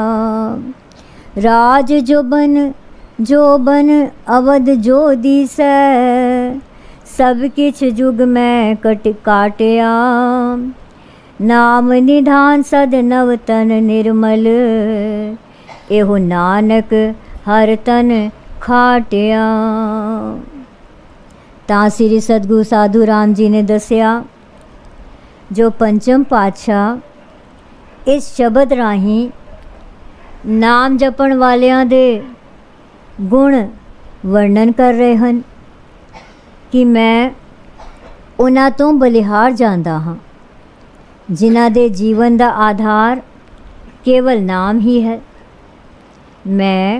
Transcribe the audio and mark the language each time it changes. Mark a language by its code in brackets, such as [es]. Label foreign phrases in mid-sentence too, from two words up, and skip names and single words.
[pa] ਰਾਜ ਜੋ ਬਨ ਅਵਧ ਜੋ ਦਿਸੈ ਸਬ ਕਿਛ ਜੁਗ ਮੇਂ ਕਾਟਿਆ। ਨਾਮ ਨਿਧਾਨ ਸਦ ਨਵਤਨ ਨਿਰਮਲ ਏਹੋ ਨਾਨਕ ਹਰ ਤਨ ਖਾਟਿਆ। ਤਾਂ ਸ੍ਰੀ ਸਤਿਗੁਰੂ ਸਾਧੂ ਰਾਮ ਜੀ ਨੇ ਦੱਸਿਆ ਜੋ ਪੰਚਮ ਪਾਤਸ਼ਾਹ ਇਸ ਸ਼ਬਦ ਰਾਹੀਂ ਨਾਮ ਜਪਣ ਵਾਲਿਆਂ ਦੇ ਗੁਣ ਵਰਣਨ ਕਰ ਰਹੇ ਹਨ ਕਿ ਮੈਂ ਉਹਨਾਂ ਤੋਂ ਬਲਿਹਾਰ ਜਾਂਦਾ ਹਾਂ ਜਿਨ੍ਹਾਂ ਦੇ ਜੀਵਨ ਦਾ ਆਧਾਰ ਕੇਵਲ ਨਾਮ ਹੀ ਹੈ।